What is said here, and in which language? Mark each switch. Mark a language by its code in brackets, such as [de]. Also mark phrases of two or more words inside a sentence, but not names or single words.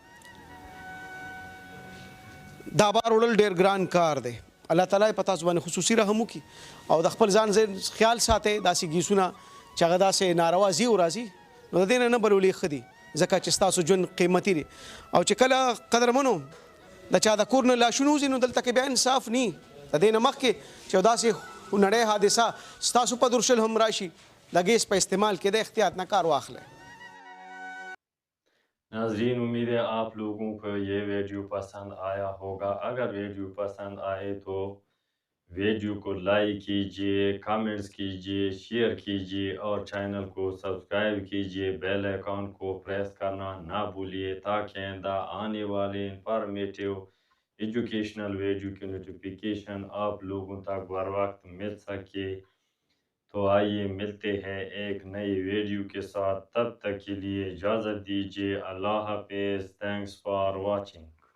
[ps] دا بار وړل ډېر ګران کار دی الله تعالی په تاسو باندې خصوصي رحم وکړي او د خپل ځان خیال ساتئ داسې ګیسونه چې هغه داسې ناروا ځي او راځي نو د دې نه بلولې ښه دي ځکه چې ستاسو ژوند قیمتي دی او چې کله قدرمنو د چا د کور نه لاشونه وځي نو دلته کې بیا انصاف نی د دې نه مخکې چې داسې خونړۍ حادثه ستاسو په درشل هم راشي د ګیس په استعمال کې د احتیاط نه کار واخلئ [ur] ناظرین امید ہے آپ لوگوں کو یہ ویڈیو پسند آیا ہوگا اگر ویڈیو پسند آئے تو ویڈیو کو لائک کیجیے کمنٹس کیجیے شیئر کیجیے اور چینل کو سبسکرائب کیجیے [en] bell icon [ur] کو پریس کرنا نہ بھولیے تاکہ آنے والے [en] informative educational video [ur] کی نوٹیفکیشن آپ لوگوں تک بر وقت مل سکے تو آئیے ملتے ہیں ایک نئی ویڈیو کے ساتھ تب تک کے لیے اجازت دیجیے اللہ حافظ [en] thanks for watching